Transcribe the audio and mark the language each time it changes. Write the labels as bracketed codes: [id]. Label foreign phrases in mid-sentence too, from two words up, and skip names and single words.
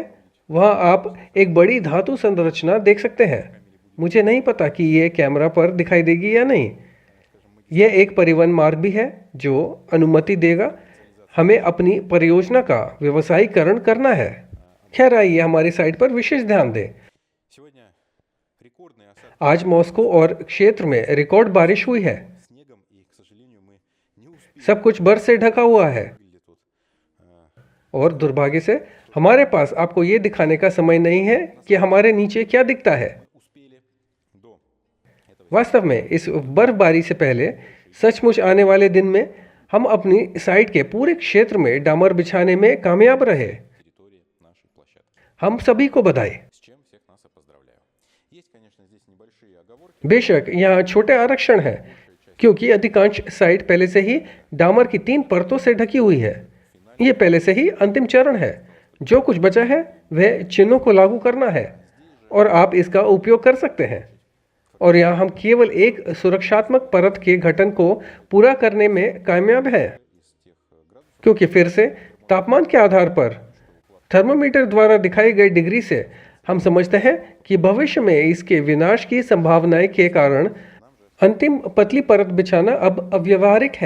[hi] वहाँ आप एक बड़ी धातु संरचना देख सकते हैं। मुझे नहीं पता कि ये कैमरा पर दिखाई देगी या नहीं। यह एक परिवहन मार्ग भी है जो अनुमति देगा हमें अपनी परियोजना का व्यवसायीकरण करना है। खैर, आइए हमारी साइट पर विशेष ध्यान दें। [ru] Сегодня рекордные осадки [hi] आज मॉस्को और क्षेत्र में रिकॉर्ड बारिश हुई है। [ru] снегом, и, к сожалению, мы не успели [hi] सब कुछ बर्फ से ढका हुआ है [ru] выглядит тут. [hi] और दुर्भाग्य से हमारे पास आपको ये दिखाने का समय नहीं है कि हमारे नीचे क्या दिखता है। [ru] Успели до этого [hi] वास्तव में इस बर्फबारी से पहले सचमुच आने वाले दिन में हम अपनी साइट के पूरे क्षेत्र में डामर बिछाने में कामयाब रहे। [ru] территории нашей площадки. [hi] हम सभी को बधाई। [ru] С чем всех нас и поздравляю. Есть, конечно, здесь небольшие оговорки. [hi] बेशक यहाँ छोटे आरक्षण हैं क्योंकि अधिकांश साइट पहले से ही डामर की 3 परतों से ढकी हुई है। ये पहले से ही अंतिम चरण है। जो कुछ बचा है वह चिन्हों को लागू करना है और आप इसका उपयोग कर सकते हैं। और यहाँ हम केवल एक सुरक्षात्मक परत के गठन को पूरा करने में कामयाब हैं क्योंकि फिर से तापमान के आधार पर थर्मोमीटर द्वारा दिखाई गई डिग्री से हम समझते हैं कि भविष्य में इसके विनाश की संभावनाएं के कारण अंतिम पतली परत बिछाना अब अव्यवहारिक है।